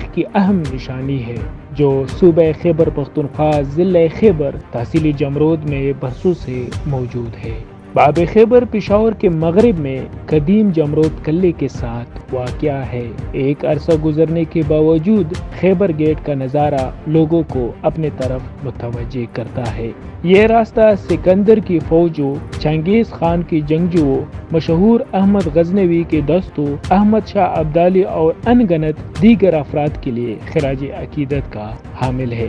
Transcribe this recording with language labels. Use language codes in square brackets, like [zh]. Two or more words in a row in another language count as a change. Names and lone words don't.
[ur] کی اہم نشانی ہے، جو صوبہ خیبر پختونخوا ضلع خیبر تحصیل جمرود میں برسوں سے موجود ہے. باب خیبر پشاور کے مغرب میں قدیم جمرود قلعے کے ساتھ واقع ہے. ایک عرصہ گزرنے کے باوجود خیبر گیٹ کا نظارہ لوگوں کو اپنے طرف متوجہ کرتا ہے. یہ راستہ سکندر کی فوجوں، چنگیز خان کی جنگجوؤں، مشہور احمد غزنوی کے دستوں، احمد شاہ ابدالی اور ان گنت دیگر افراد کے لیے خراج عقیدت کا حامل ہے.